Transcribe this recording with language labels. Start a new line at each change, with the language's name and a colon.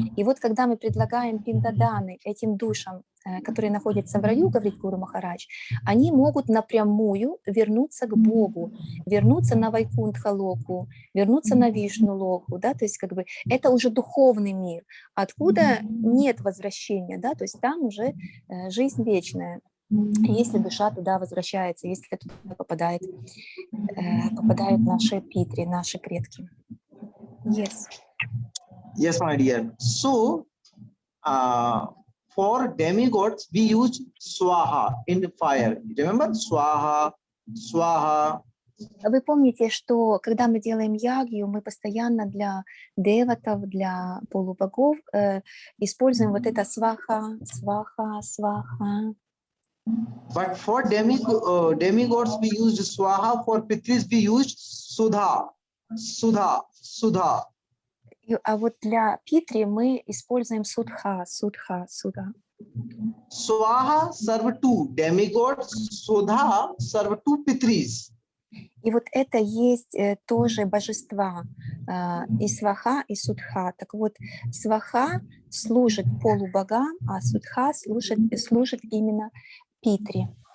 Russian: И вот когда мы предлагаем пиндаданы этим душам, которые находятся в раю, говорит Гуру Махарадж, они могут напрямую вернуться к Богу, вернуться на Вайкунтха-локу, вернуться на Вишну-локу, да, то есть как бы это уже духовный мир, откуда нет возвращения, да, то есть там уже жизнь вечная, если душа туда возвращается, если туда попадают наши питри, наши предки.
English: Yes. Yes, my dear. So, for demigods, we use swaha in the fire. Remember swaha, swaha.
Russian: Вы помните, что когда мы делаем ягью, мы постоянно для деватов, для полубогов используем вот это сваха, сваха, сваха.
English: But for demigods, we use swaha. For pitris, we use sudha, sudha, sudha.
Russian: А вот для Питри мы используем судха, судха, суда.
English: Swaha serve two demigods, Sudha serve two Pitris.
Russian: И вот это есть тоже божества, и сваха, и судха. Так вот, сваха служит полубогам, а судха служит именно Питри.